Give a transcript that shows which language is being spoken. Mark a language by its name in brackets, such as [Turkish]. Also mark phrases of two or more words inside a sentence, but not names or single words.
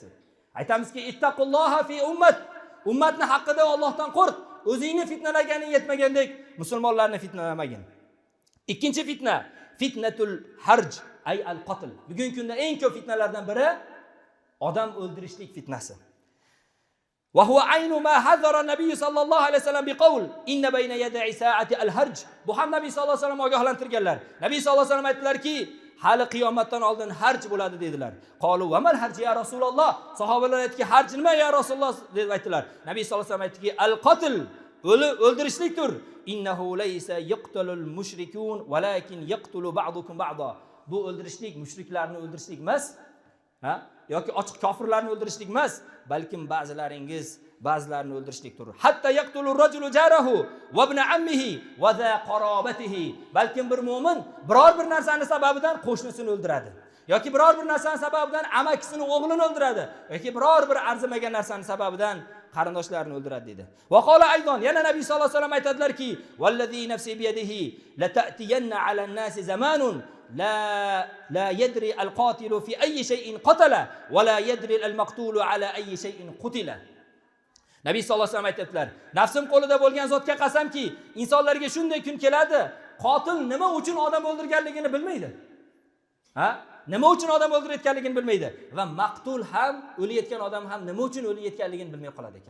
[Uzbek] Aytamizki, [Arabic] اتقوا الله في الأمة. [Uzbek] Ummatni haqqida Allohdan qo'rq. O'zingni fitnalaganing yetmagandek, musulmonlarni fitnalamagin. Ikkinchi fitna, [Arabic] فتنة الهرج أي القتل. [Uzbek] Bugungi kunda eng ko'p fitnalardan biri odam o'ldirishlik fitnasi. [Arabic] وهو عين ما حذر النبي صلى الله عليه وسلم بقوله إن بين يدي الساعة الهرج. [Uzbek] Bu ham nabiy [Arabic] صلى الله عليه وسلم [Uzbek] ogohlantirganlar. Nabiy [Arabic] صلى الله عليه وسلم [Uzbek] aytdilarki, hali qiyomatdan oldin harj bo'ladi dedilar. [Arabic] قالوا وما الهرج يا رسول الله? [Uzbek] Sahobalar aytdiki, harj nima [Arabic] يا رسول الله [Uzbek] deb aytdilar. Nabiy [Arabic] صلى الله عليه وسلم [Uzbek] aytdiki, al-qatl, o'ldirishlikdir. [Arabic] إنه ليس يقتل المشركون ولكن يقتل بعضكم بعضا. [Uzbek] Bu o'ldirishlik mushriklarni o'ldirishlik emas, yoki ochiq kofirlarni o'ldirishlik emas, balkim ba'zilarini o'ldirishlikdir. [Arabic] حتى يقتل الرجل جاره وابن عمه وذا قرابته. [Uzbek] Balkim bir mu'min biror bir narsani sababidan qo'shnisini o'ldiradi, yoki biror bir narsani sababidan amakisini o'g'lini o'ldiradi, yoki biror bir arzimagan narsani sababidan qarindoshlarini o'ldiradi dedi. [Arabic] وقال أيضا, [Uzbek] yana Nabiy [Arabic] صلى الله عليه وسلم aytadilarki, "والذي نفسي بيده لتأتين على الناس زمان لا يدري القاتل في أي شيء قتل ولا يدري المقتول على أي شيء قتل." [Uzbek] Nabiy [Arabic] صلى الله عليه وسلم [Uzbek] aytadilar, "Nafsim qo'lida bo'lgan zotga qasamki, insonlarga shunday kun keladi, qotil nima uchun odam o'ldirganligini bilmaydi. Nima uchun odam o'ldirayotganligini bilmaydi va maqtul ham, o'layotgan odam ham nima uchun o'layotganligini bilmay qoladi ekan.